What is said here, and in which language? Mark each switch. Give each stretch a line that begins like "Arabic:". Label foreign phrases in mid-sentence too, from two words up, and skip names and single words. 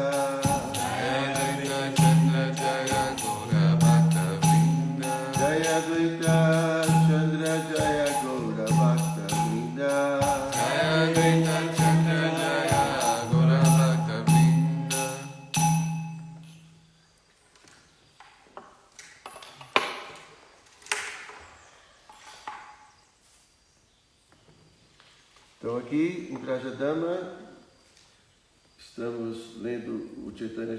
Sanskrit: Jaya Dvaita Chandra Jaya Gaura Bhakta Vrinda. Jaya Dvaita Chandra Jaya Gaura Bhakta Vrinda. Jaya Dvaita Chandra Jaya Gaura Bhakta Vrinda.
Portuguese: Então aqui em Trajadama estamos lendo o Chaitanya